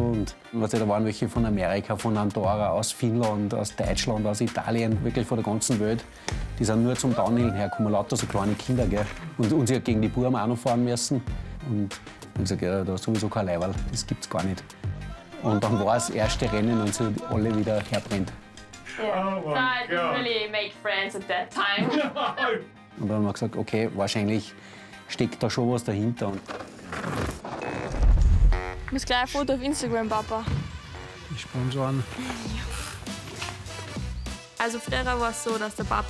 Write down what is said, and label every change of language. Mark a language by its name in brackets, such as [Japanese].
[German] Und weißt du, da waren welche von Amerika, von Andorra, aus Finnland, aus Deutschland, aus Italien, wirklich von der ganzen Welt. Die sind nur zum Downhill hergekommen, lauter so kleine Kinder. Gell? Und sie hat gegen die Buben auch noch fahren müssen. Und haben gesagt, ja, da ist sowieso kein Leiberl, das gibt's gar nicht. Und dann war das erste Rennen und sie alle wieder herbrennt. [English] Yeah. Oh, I didn't really make friends at that time. [German] Und dann haben wir gesagt, okay, wahrscheinlich steckt da schon was dahinter. Und ich muss gleich ein Foto auf Instagram, Papa. Die Sponsoren. Also früher war es so, dass der Papa